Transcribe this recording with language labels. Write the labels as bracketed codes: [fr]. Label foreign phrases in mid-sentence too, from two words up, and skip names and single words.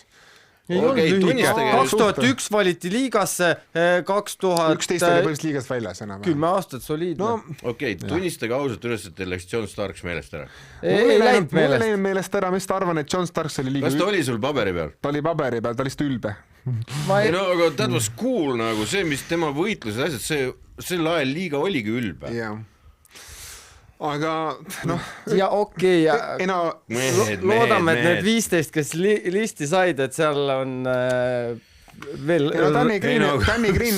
[et] Ei olnud lühike. 2001 valiti liigasse, 11 oli põhimõtteliselt liigast väljas enam. 10 aastat soliidne. Okei, tunnistage ausalt üles, et teil läks John Starks meelest ära. Ei läinud meelest ära, mis ta arvan, et John Starks oli liiga... Kas ta oli sul paberi peal? Ta oli paberi peal, ta oli ülbe. No, aga [en] that was cool, [et] nagu see, mis tema võitlused asjad, sel ajal liiga oligi ülbe. Jah. Aga noh ja okei, loodame, et need 15, kes listi said, et seal on veel Danny Green